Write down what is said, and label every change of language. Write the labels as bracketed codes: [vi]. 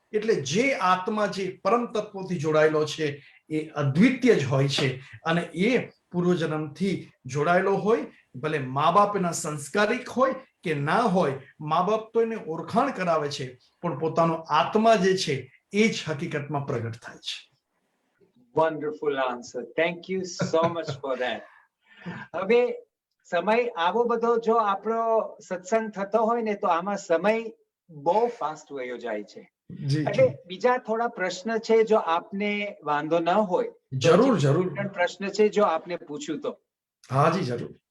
[gu] એટલે જે આત્મા જે પરમ તત્વથી જોડાયેલો છે એ અદ્વિતીય જ હોય છે, અને એ પૂર્વજન્મથી જોડાયેલો હોય. ભલે મા બાપ એના સંસ્કારિક હોય કે ના હોય, મા બાપ તો એને ઓળખાણ કરાવે છે, પણ પોતાનો આત્મા જે છે એ જ હકીકતમાં પ્રગટ થાય છે. [en] Wonderful answer. Thank you so much for that. [gu] હવે સમય આવો બધો જો આપણો સત્સંગ થતો હોય ને તો આમાં સમય બહુ ફાસ્ટ વયો જાય છે. એટલે બીજા થોડા પ્રશ્ન છે, જો આપને વાંધો ન હોય જરૂર જરૂર પ્રશ્ન છે જો આપને પૂછું તો. હાજી જરૂર.